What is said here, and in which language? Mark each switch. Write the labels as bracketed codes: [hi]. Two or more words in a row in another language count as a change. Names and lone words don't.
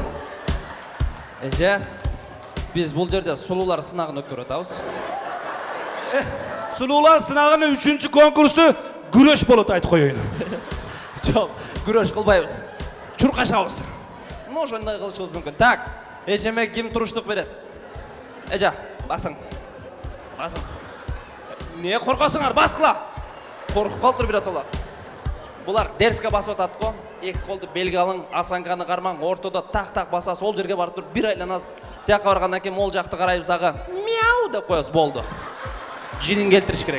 [ky] Эже, биз бул жерде сулуулар сынагын өткөрүп атабыз. Сулуулар сынагынын 3-чү конкурсу күрөш болот айтып коеюн. Жок, күрөш кылбайбыз. Чуркашабыз. ну ошондой кылышыбыз мүмкүн. Так, эжеме ким туруштук берет? Эжа, басың. Басың. Не коркосуңар, баскыла. Коркуп калдыр бираталар. Булар дерске басып атат го. Эки колду белге алың, асанканы кармаң, ортодо так баса, сол жерге барып туруп бир айланасыз. Тияка баргандан кийин мол жакты карайбыз дагы. Мяу деп коебуз, болду. Жинин келтириш керек.